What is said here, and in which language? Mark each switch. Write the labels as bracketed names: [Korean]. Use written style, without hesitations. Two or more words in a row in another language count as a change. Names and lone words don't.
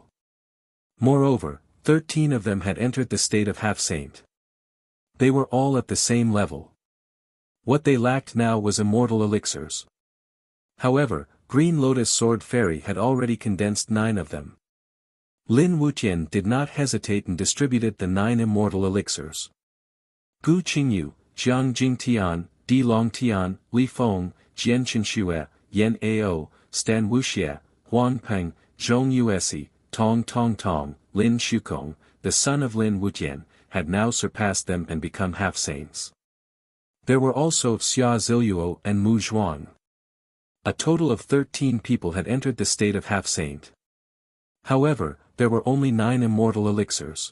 [English] Moreover, 13 of them had entered the state of half-saint. They were all at the same level. What they lacked now was immortal elixirs. However, Green Lotus Sword Fairy had already condensed 9 of them. Lin Wuqian did not hesitate and distributed the 9 immortal elixirs. Gu Qingyu, Jiang Jingtian, Di Longtian, Li Feng, Jian Qinxue, Yan Ao, Stan Wuxia, Huang Peng, Zhong Yuesi, Tong Tong Tong, Lin Shukong, the son of Lin Wuqian, had now surpassed them and become half-saints. There were also Xia Ziluo and Mu Zhuang. A total of 13 people had entered the state of half-saint. However, there were only 9 immortal elixirs.